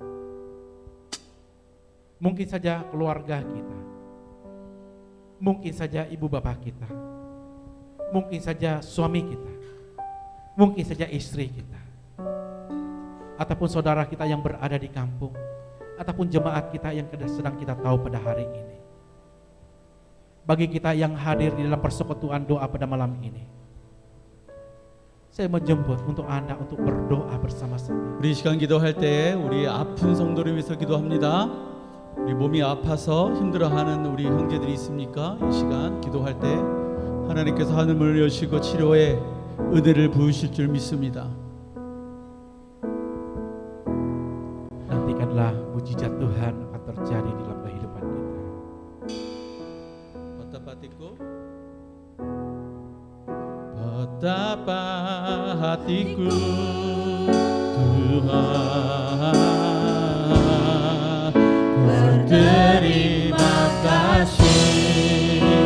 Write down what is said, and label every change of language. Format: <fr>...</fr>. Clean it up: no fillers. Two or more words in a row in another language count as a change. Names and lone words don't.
<id>Mungkin saja keluarga kita, mungkin saja ibu bapak kita, mungkin saja suami kita, mungkin saja istri kita, ataupun saudara kita yang berada di kampung, ataupun jemaat kita yang sedang kita tahu pada hari ini. Bagi kita yang hadir di dalam persekutuan doa pada malam ini, saya menjemput untuk Anda untuk berdoa bersama-sama.</id> <ko>우리 이 시간 기도할 때 우리 아픈 성도를 위해서 기도합니다. 우리 몸이 아파서 힘들어하는 우리 형제들이 있습니까? 이 시간 기도할 때 하나님께서 하늘문을 여시고 치료의 은혜를 부으실 줄 믿습니다.</ko> <id>Nantikanlah mujizat Tuhan akan terjadi di dalam kehidupan kita. Betapa hatiku Tuhan berterima kasih.</id>